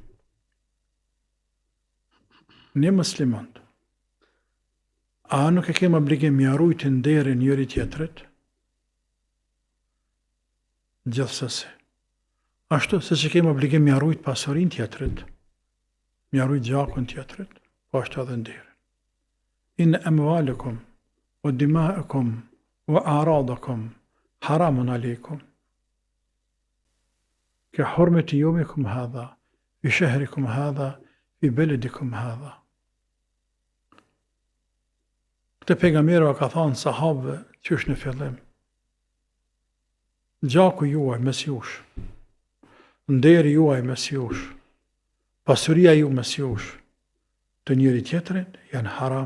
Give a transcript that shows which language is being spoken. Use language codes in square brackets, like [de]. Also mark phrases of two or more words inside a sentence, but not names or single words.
[sq] Ne muslimanët, a nuk e kemi obligim me rujt nderin njëri tjetrit? Gjithsesi. Ashtu se që kemi obligim me rujt pasurinë tjetrit, me rujt gjakun tjetrit, po ashtu edhe nderin. [ar] إن أموالكم ودماءكم وأعراضكم حرام عليكم. كحرمة يومكم هذا في شهركم هذا في بلدكم هذا. [sq] Këtë pejgamberi ka thënë sahabëve qysh në fillim. Gjaku juaj mes jush, nderi juaj mes jush, pasuria ju mes jush, të njëri tjetrit janë haram.